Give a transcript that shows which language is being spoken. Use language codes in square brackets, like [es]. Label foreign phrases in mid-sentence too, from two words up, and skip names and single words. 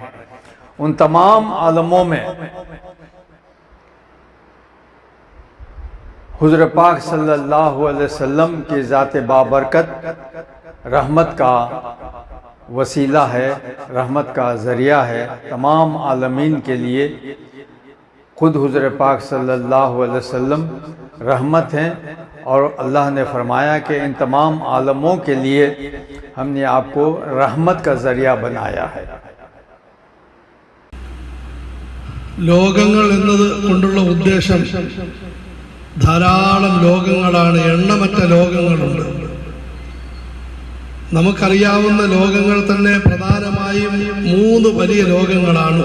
[ur] ان تمام عالموں میں حضور پاک [ar] صلی اللہ علیہ وسلم [ur] کی ذات بابرکت رحمت کا وسیلہ ہے، رحمت کا ذریعہ ہے تمام عالمین کے لیے۔ خود حضور پاک [ar] صلی اللہ علیہ وسلم [ur] رحمت ہیں، اور اللہ نے فرمایا کہ ان تمام عالموں کے لیے ہم نے آپ کو رحمت کا ذریعہ بنایا ہے۔ [ml] ലോകങ്ങൾ എന്നത് കൊണ്ടുള്ള ഉദ്ദേശം ധാരാളം ലോകങ്ങളാണ്, എണ്ണമറ്റ ലോകങ്ങളുണ്ട്. നമുക്കറിയാവുന്ന ലോകങ്ങൾ തന്നെ പ്രധാനമായും 3 വലിയ ലോകങ്ങളാണ്.